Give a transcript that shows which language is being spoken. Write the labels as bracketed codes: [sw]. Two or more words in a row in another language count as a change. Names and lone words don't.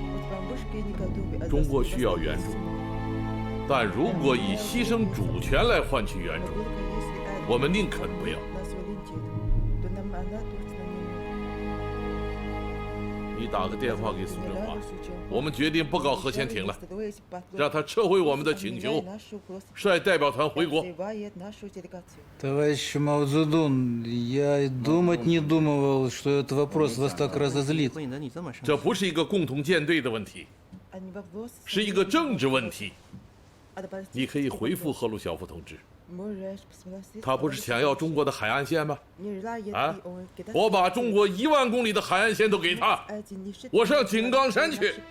[zh] 中国需要援助，但如果以牺牲主权来换取援助，我们宁肯不要。你打个电话给苏振华，我们决定不搞核潜艇了，让他撤回我们的请求，率代表团回国。 [ru] Товарищ Мао Цзэдун, я и думать не думал, что этот вопрос вас так разозлит. [zh] 这不是一个共同舰队的问题，是一个政治问题。你可以回复赫鲁晓夫同志，他不是想要中国的海岸线吗？啊，我把中国1万公里的海岸线都给他，我上井冈山去。